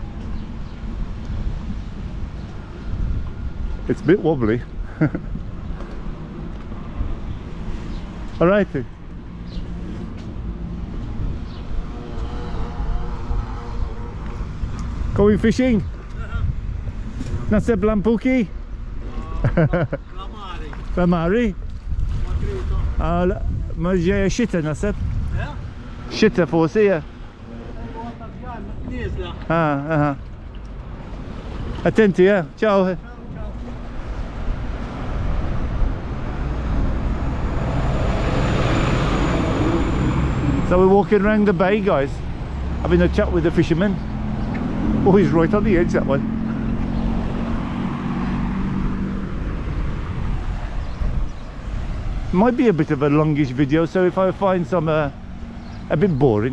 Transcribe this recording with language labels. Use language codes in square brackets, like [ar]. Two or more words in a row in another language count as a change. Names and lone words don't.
[en] It's a bit wobbly. All right. Going fishing? [mt] Nasib Lampuki? Lamari? Ma ġeja xita nasib? Xita forsi, ja? Attenti, ja? Ciao. [en] So we're walking around the bay, guys, having a chat with the fishermen. Oh, he's right on the edge, that one. Might be a bit of a longish video, so if I find some a bit boring.